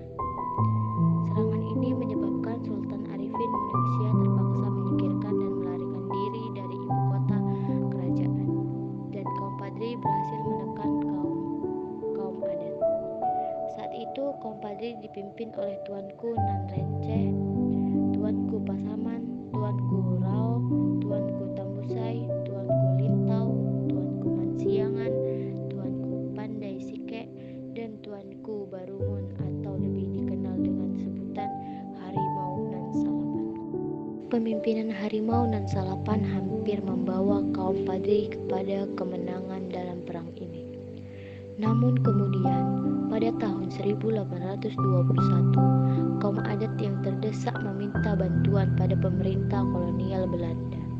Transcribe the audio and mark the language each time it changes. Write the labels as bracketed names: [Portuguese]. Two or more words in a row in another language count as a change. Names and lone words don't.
[Indonesian] Serangan ini menyebabkan Sultan Arifin Muningsih terpaksa menyingkirkan dan melarikan diri dari ibu kota kerajaan, dan kaum Padri berhasil menekan kaum adat. Saat itu kaum Padri dipimpin oleh Tuanku Nan Renceh, Tuanku Pasaman, Tuanku Rao, Tuanku Tambusai, Tuanku Lintau, Tuanku Mansiangan, Tuanku Pandai Sike, dan Tuanku Barumun atau lebih dikenal dengan sebutan Harimau Nan Salapan. Pemimpinan Harimau Nan Salapan hampir membawa kaum Padri kepada kemenangan dalam perang ini. Namun kemudian pada tahun 1821, kaum adat yang terdesak meminta bantuan pada pemerintah kolonial Belanda.